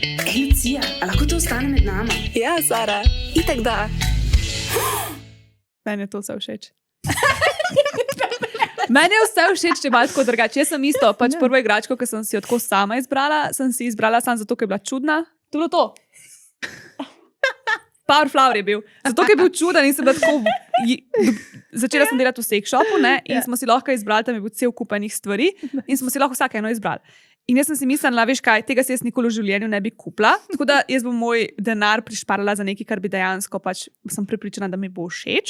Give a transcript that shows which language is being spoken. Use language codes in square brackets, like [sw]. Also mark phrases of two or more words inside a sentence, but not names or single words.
[sl] Ej, Lucija, a lahko to ostane med nama? Ja, Sara, itak da. Meni je to vse všeč. Meni je vse všeč, če malo tako drugače. Jaz sem isto, pač prvo igračko, ki sem si jo tako sama izbrala, sem si izbrala samo zato, ker je bila čudna. To je bilo to. Power Flower je bil. Zato, ker je bil čuden in sem bila tako... Začela sem delati v [en] sex shopu, [sl] ne, in smo si lahko izbrali, tam je bil cel kup enih stvari in smo si lahko vsake eno izbrali. In jaz sem si mislila, veš kaj, tega si jaz nikoli v življenju ne bi kupila, tako da jaz bom moj denar prišparala za nekaj, kar bi dejansko pač sem prepričana, da mi bo všeč.